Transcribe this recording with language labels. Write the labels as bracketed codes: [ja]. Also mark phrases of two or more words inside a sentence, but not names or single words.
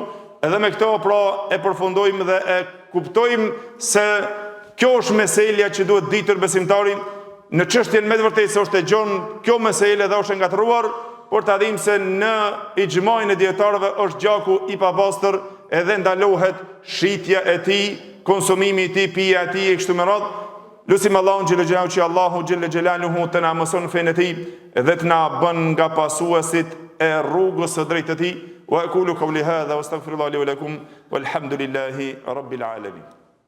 [sq] Edhe me këto pra e përfundojmë dhe e kuptojmë se kjo është meselja që duhet ditur besimtari në çështjen me të vërtetë se është e gjon kjo meselë dhe është e ngatruar, por ta dim se në ixhmain e dietarëve është gjaku i papastër edhe ndalohet shitja e tij, konsumimi i tij, pija e tij e kështu me radhë. Lutim Allahun [ar] جل جلاله [sq] që Allahu [ar] جل جلاله [sq] të na mëson fenë e tij dhe të na bën nga pasuesit e rrugës së drejtë të tij. [ar] وأقول قولي هذا وأستغفر الله لي ولكم والحمد لله رب العالمين.